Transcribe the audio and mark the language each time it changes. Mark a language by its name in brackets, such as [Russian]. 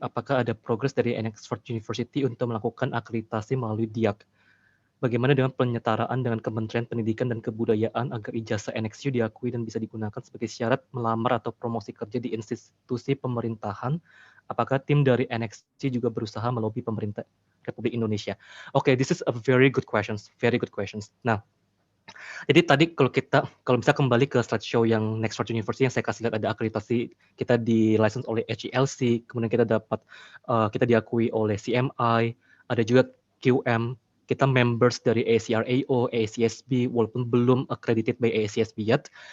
[Indonesian] Apakah ada progres dari Oxford University untuk melakukan akreditasi melalui DIAC? Bagaimana dengan penyetaraan dengan Kementerian Pendidikan dan Kebudayaan agar ijazah NXU diakui dan bisa digunakan sebagai syarat melamar atau promosi kerja di institusi pemerintahan? Apakah tim dari NXU juga berusaha melobi pemerintah Republik Indonesia? [English] Oke, this is a very good questions. [Indonesian] Nah, jadi tadi kalau bisa kembali ke slideshow yang Oxford University yang saya kasih lihat, ada akreditasi kita di license oleh HELC, kemudian kita dapat kita diakui oleh CMI, ada juga QM, kita members dari ACRAO, ACSB, walaupun belum [English] accredited by ACSB yet.